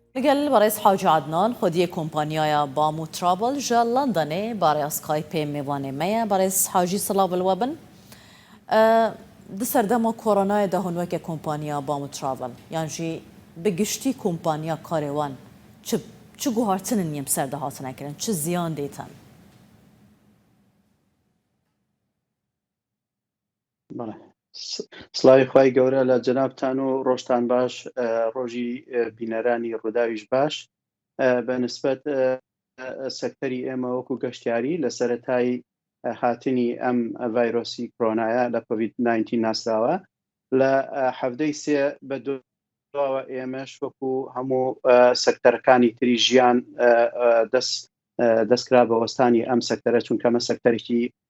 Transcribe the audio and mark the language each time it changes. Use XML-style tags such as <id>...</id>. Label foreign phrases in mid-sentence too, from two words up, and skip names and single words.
<ku>لەگەل بەڕێز حاجی عدنان خودیە کۆمپانیایە بام و ترابل ژە لەندەنێ بارەی سکایپێ میوانێ مەیە بەڕێز حاجی سڵاو بلوە بن di serdema koronayê de hûn weke kompanya bam û travel yan jî bi giştî kompanya karê wan çi guhartinin yêm ser de hatine kirin çi ziyan dêtin</ku> <ckb>سڵاوی خوای گەورە لە جەنابتان و ڕۆژتان باش ڕۆژی بینەرانی ڕووداویش باش بە نسبەت سەکتەری ئێمە وەکو گەشتیاری لە سەرەتای هاتنی ئەم ڤایرۆسی کۆرۆنایە لە کۆڤید 19 ناسراوە لە هەفتەی سێ بە دواوە ئێمەش وەکو هەموو سەکتەرەکانی تری ژیان دەستکرا بە وەستانی ئەم سەکتەرە چونکە ئەمە سەکتەرێکی</ckb>